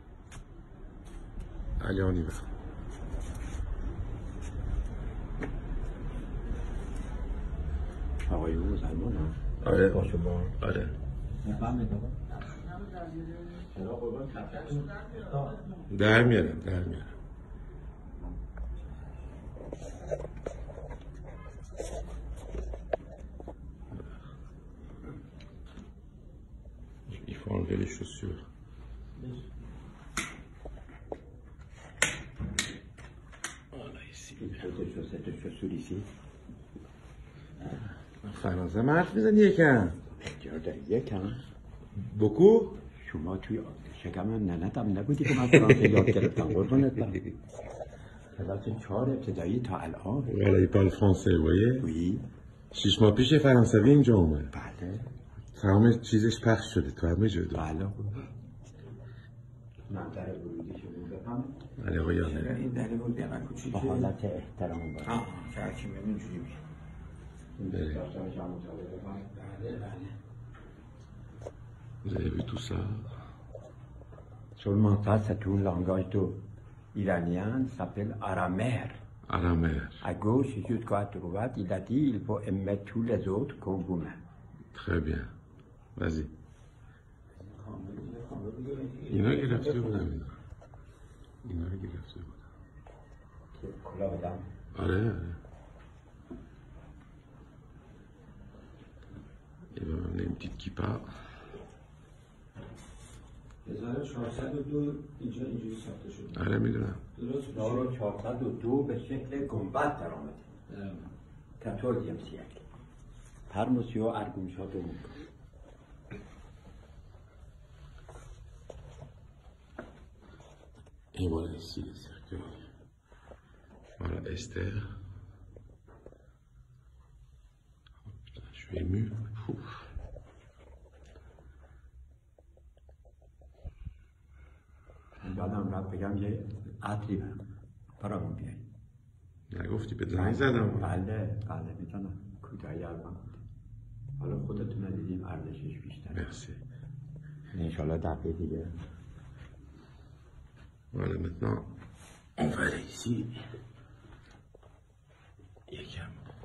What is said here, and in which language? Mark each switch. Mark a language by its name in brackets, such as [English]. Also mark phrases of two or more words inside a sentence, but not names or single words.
[Persian] علیانی بخوام. آقای او مسلمان ها؟ آره با شما؟ آره. نفهمید در میارم [French] Il faut enlever les chaussures. Voilà ici. Il faut des chaussettes de chaussures ici. [Persian] فرانسه حرف میزنی یکم؟ یکم؟ بکو؟ شما توی شکم ننتم نبودی که من فرانسه یاد گرفتم قربونت برم. کلاس 4 ابتدایی تا الان. [French] Voilà, il parle français, vous voyez? Oui. [Persian] 6 ماه پیش فرانسوی اینجا اومد. بله. تمام چیزش پخش شده تو همه جا. بله. من در ورودی شما بفهم. بله آقایانه. این در ورودی من کوچیکه. با حالت احترام باشه. چرچی من اینجوری میشه. بله. [French] Vous avez vu tout ça? Seulement ça, c'est un langage iranien, s'appelle aramér. Aramér. À gauche, jusqu'à droite, il a dit il faut aimer tous les autres comme vous-même. Très bien. Vas-y. [Persian] اینا گرفته بودم اینا رو گرفته بودم. کلا بدم؟ آره. [French] Et ben, on a une petite kippa. [Persian] 1402 اینجا اینجوری ساخته شده. آره میدونم. درست 1402 به شکل گنبد در آمده. [French] 14e siècle. Par monsieur Argumshot de Mouka. Et voilà ici les cercueils. Voilà Esther. Oh, putain, je suis ému. Ouf. [Persian] یادم رفت بگم یه عطری برامون بیایی. نگفتی به زنگ زدم. بله میتونم. کوتاهی الان حالا خودتون ندیدیم ارزشش بیشتر. مرسی. انشالله دفعه دیگه. [French] Voilà maintenant on va aller ici. [Persian] یکم